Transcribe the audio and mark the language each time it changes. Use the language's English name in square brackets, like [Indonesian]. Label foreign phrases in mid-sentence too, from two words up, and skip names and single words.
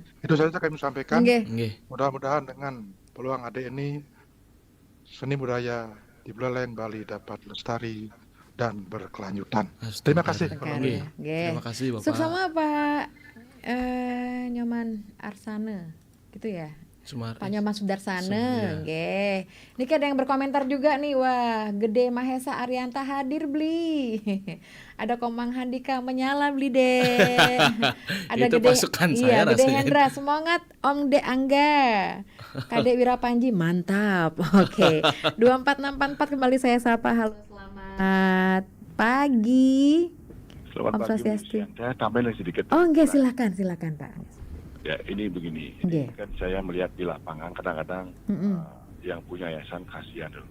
[Indonesian] Itu saja kami sampaikan. Mudah-mudahan dengan peluang adik ini seni budaya di Buleleng Bali dapat lestari dan berkelanjutan. Terima kasih. Terima kasih Bapak. Sama Pak Nyoman Arsana gitu ya. Pak Nyoman Sudarsana, nggih. Niki ada yang berkomentar juga nih, wah, Gede Mahesa Arianta hadir beli. Ada Komang Handika menyala beli deh. Ada itu Gede, pasukan saya Gede rasanya. Hendra, semangat Om De Angga. Kadek Wirapanji, mantap. Oke. 24644 kembali saya sapa. Halo, selamat pagi. Selamat Om pagi, Swastiastu. saya tambahin sedikit. Oh, enggak, silakan Pak. Ya, ini begini. Ini kan saya melihat di lapangan kadang-kadang yang punya yayasan kasihan dulu.